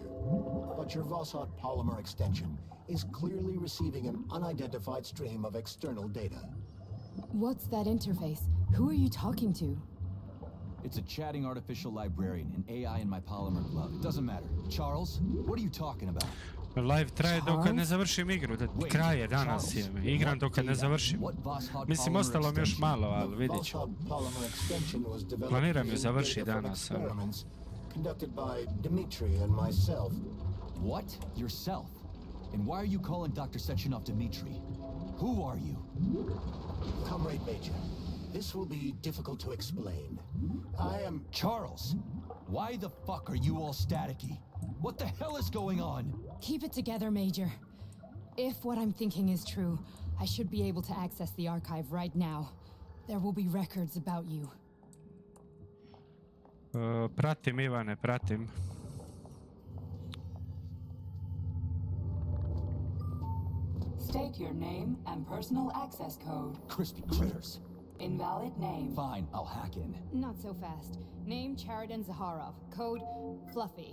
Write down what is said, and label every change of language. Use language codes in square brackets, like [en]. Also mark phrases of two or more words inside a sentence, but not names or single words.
[en] But your Vossot polymer extension is clearly receiving an unidentified stream of external data. What's that interface? Who are you talking to? It's a chatting artificial librarian, an AI in my polymer glove. It doesn't matter. Charles, what are you talking about? [bs] Live traje dok ne završim igru, kraj je danas je, igram dok ne završim. Mislim, ostalo mi još malo, ali vidit ću. Planiram ju završiti danas. [en] Conducted by Dmitri and myself. What? Yourself? And why are you calling Dr. Sechenov Dmitri? Who are you? Comrade Major, this will be difficult to explain. I am... Charles, why the fuck are you all staticky? What the hell is going on? Keep it together, Major. If what I'm thinking is true, I should be able to access the archive right now. There will be records about you. [bs] Pratim, Ivane, pratim. [en] State your name and personal access code. Crispy critters. Invalid name. Fine, I'll hack in. Not so fast. Name Charidan Zaharov. Code Fluffy.